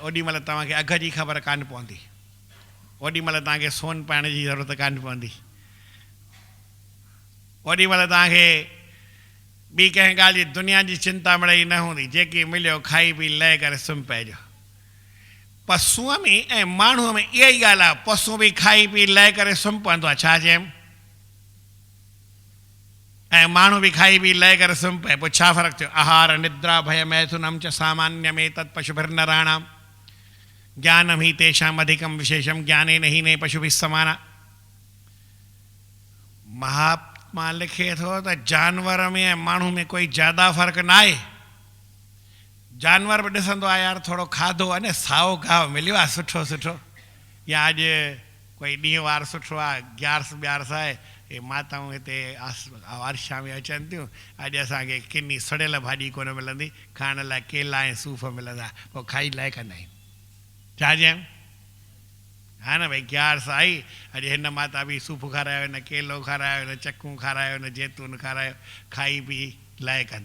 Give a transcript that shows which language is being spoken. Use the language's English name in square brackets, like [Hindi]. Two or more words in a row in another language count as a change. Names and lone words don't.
[Sindhi] ओॾी महिल तव्हांखे अघ जी ख़बर कान पवंदी, ओॾी महिल तव्हांखे सोन पाइण जी ज़रूरत कान पवंदी, ओॾी महिल तव्हांखे ॿी कंहिं ॻाल्हि जी दुनिया जी चिंता मिड़ई न हूंदी, जेकी मिलियो खाई पी लहे करे सुम्ही पइजो। पशुअ में ऐं माण्हूअ में इहा ई ॻाल्हि आहे, पशु बि खाई पी लहे करे सुम्ही पवंदो आहे, छा चयमि, ऐं माण्हू बि खाई पी लहे करे सुम्ही पए, पोइ छा फ़र्क़ु थियो? [Sanskrit] आहार निद्रा भय मैथुनम च सामान्य में तत् पशुभिर्नराणाम ज्ञानम ही तेषाम अधिकम विशेषम ज्ञाने नहीं ने पशु भी समाना। [Sindhi] महात्मा लिखे थो त जानवर में ऐं माण्हू में कोई ज़्यादा फ़र्क़ु न आहे। जानवर बि ॾिसंदो आहे यार थोरो खाधो आहे न, साओ गाहु मिलियो आहे सुठो सुठो, या अॼु कोई ॾींहुं वार सुठो आहे, ग्यारस ॿ्यारस आहे, हे माताऊं हिते वर्षा में अचनि थियूं, अॼु असांखे किनी सड़ियल भाॼी कोन मिलंदी, खाइण लाइ केला ऐं सूफ़ मिलंदा, पोइ खाई लाइ कंदा आहियूं, छा चयमि, हा न भई ग्यारस आई, अॼु हिन माता बि सूफ़ खारायो, हिन केलो खारायो, हिन चकूं खारायो, हिन जैतून खारायो, खाई पी लाइ कंदा।